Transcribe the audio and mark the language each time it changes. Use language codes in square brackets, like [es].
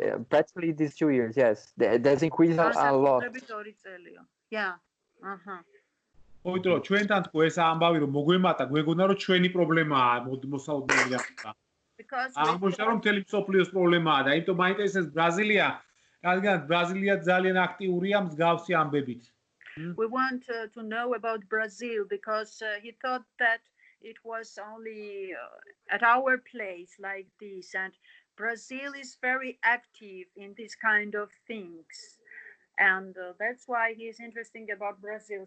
[en] Practically these 2 years. Yes, there's increased a lot. Yeah. [ka] ოიტრო ჩვენთან თქო ეს ამბავი რომ მოგვემატა, გვეგონა რომ ჩვენი პრობლემაა მოსაუბრებელი ახლა. აღმოჩნდა რომ მთელი მსოფლიოს პრობლემაა და იმიტომ მაინტერესებს ბრაზილია, რადგან ბრაზილია ძალიან აქტიურია მსგავსი ამბებით. [en] We want to know about Brazil because he thought that it was only at our place like this, and Brazil is very active in this kind of things, and that's why he is interested about Brazil.